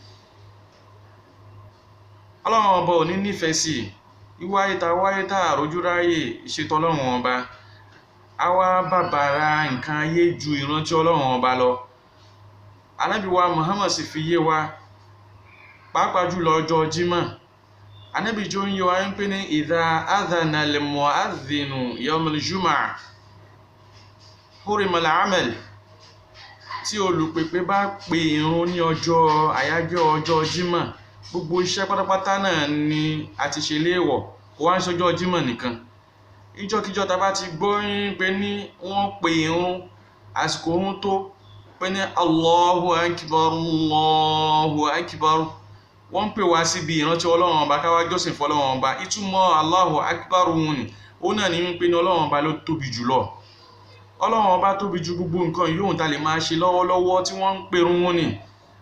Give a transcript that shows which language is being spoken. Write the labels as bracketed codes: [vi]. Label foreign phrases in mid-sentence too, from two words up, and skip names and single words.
[yo] Ọlọ́run ọba ò ní nífẹ̀ẹ́ sí wáyé tá àrójú ráyè ìṣètò Ọlọ́run ọba àwa bàbàrà nǹkan ayé ju ìrántí Ọlọ́run ọba lọ Ànábì wa Muhammad sì fi yé wa pàápàá jùlọ ọjọ́ Jímọ̀ Ànábì jọ ń yé wa ń pè ní [ar] إذا أذن المؤذن يوم الجمعة حرم العمل [yo] tí olùpèpè bá pè ìrun ní ọjọ́ àyájọ́ ọjọ́ Jímọ̀ gbogbo iṣẹ́ pátápátá náà ni a ti ṣe léèwọ̀ kò wá ń ṣọjọ́ Jímọ̀ nìkan ìjọkíjọ tá bá ti gbọ́ pé ní wọ́n pè ìrun àsìkò ohun tó pé ní [ar] الله أكبر الله أكبر [yo] wọ́n pè wá síbi ìrántí Ọlọ́run ọba ká wá jọ́sìn fún Ọlọ́run ọba ìtumọ̀ [ar] الله أكبر [yo] wọn ni ó náà ní wípé ní Ọlọ́run ọba ló tóbi jùlọ Ọlọ́run ọba tóbi ju gbogbo nǹkan yóò tá lè máa ṣe lọ́wọ́lọ́wọ́ tí wọ́n ń pèrún wọn ni